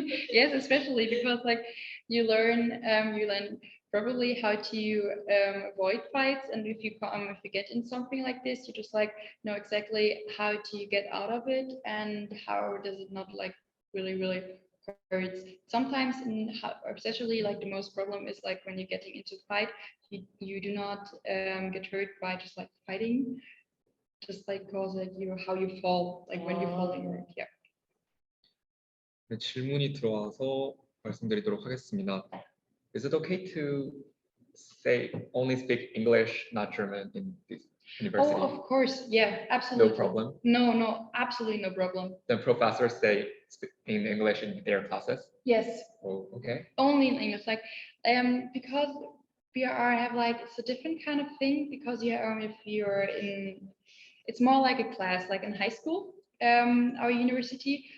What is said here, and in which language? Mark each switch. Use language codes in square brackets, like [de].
[en] Yes, especially because like you learn probably how to avoid fights, and if you get in something like this, you just like know exactly how to get out of it and how does it not like really hurts. Sometimes especially like the most problem is like when you're getting into a fight, you do not get hurt by just like fighting, just like cause like how you fall, like when you fall in your yeah. [ko] 네, 질문이 들어와서 말씀드리도록 하겠습니다. [en] Is it okay to say only speak English, not German in this university? Oh, of course, yeah, absolutely. No problem. No, absolutely no problem. Then professors say in English in their classes? Yes, Oh, okay. only in English, like because BR have like it's a different kind of thing because if you're in, it's more like a class like in high school, our university.